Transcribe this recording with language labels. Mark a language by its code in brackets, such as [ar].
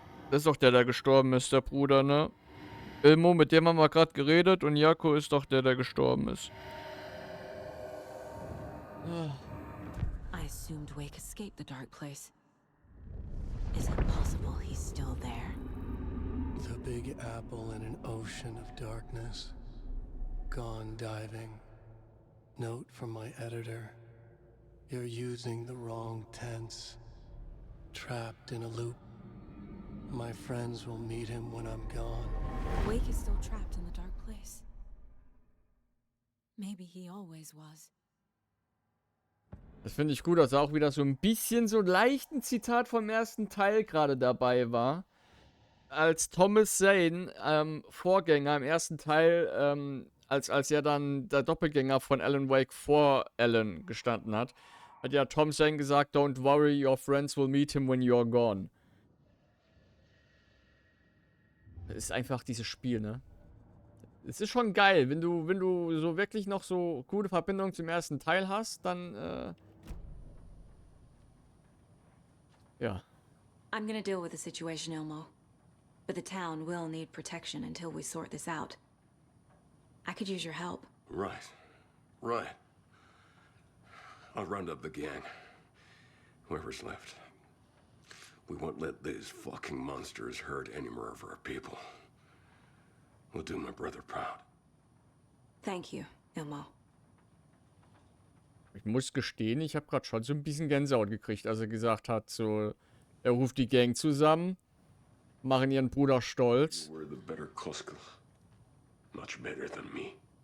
[de] Das ist doch der gestorben ist, der Bruder, ne? Ilmo, mit dem haben wir gerade geredet und Jako ist doch der gestorben ist. [en] I assumed Wake escaped the dark place. Is it possible he's still there? The Big Apple in an ocean of darkness. Gone diving. Note from my editor. You're using the wrong tense. Trapped in a loop. My friends will meet him when I'm gone. Wake is still trapped in the dark place. Maybe he always was. [de] Das finde ich gut, dass auch wieder so ein bisschen so leicht ein Zitat vom ersten Teil gerade dabei war. Als Thomas Zane, Vorgänger im ersten Teil, als ja dann der Doppelgänger von Alan Wake vor Alan gestanden hat, hat ja Tom Zane gesagt, [en] "Don't worry, your friends will meet him when you're gone." [de] Das ist einfach dieses Spiel, ne? Es ist schon geil, wenn du so wirklich noch so gute Verbindungen zum ersten Teil hast, dann, ja. [en] I'm gonna deal with the situation, Ilmo. But the town will need protection until we sort this out. I could use your help. Right. Right. I'll round up the gang. Whoever's left. We won't let these fucking monsters hurt any more of our people. We'll do my brother proud. Thank you, Ilmo. [de] Ich muss gestehen, ich habe gerade schon so ein bisschen Gänsehaut gekriegt, als er gesagt hat, so, er ruft die Gang zusammen, machen ihren Bruder stolz. [en] We're the better Koska. much better than me.